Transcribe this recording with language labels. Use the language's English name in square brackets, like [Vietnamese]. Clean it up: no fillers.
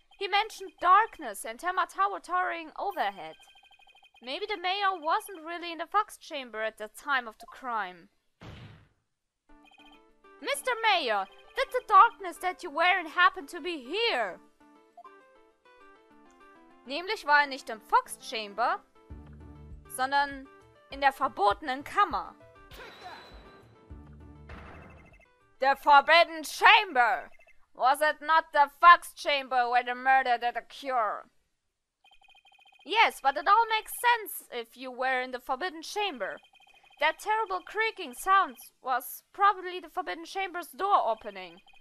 [English] He mentioned darkness and Tema Tower towering overhead. Maybe the mayor wasn't really in the Fox Chamber at the time of the crime. Mr. Mayor, did the darkness that you were in happen to be here? [German] Nämlich war er nicht im Fox Chamber, sondern in der verbotenen Kammer. [English] The Forbidden Chamber! Was it not the Fox Chamber where the murder did occur? Yes, but it all makes sense if you were in the Forbidden Chamber. That terrible creaking sound was probably the Forbidden Chamber's door opening.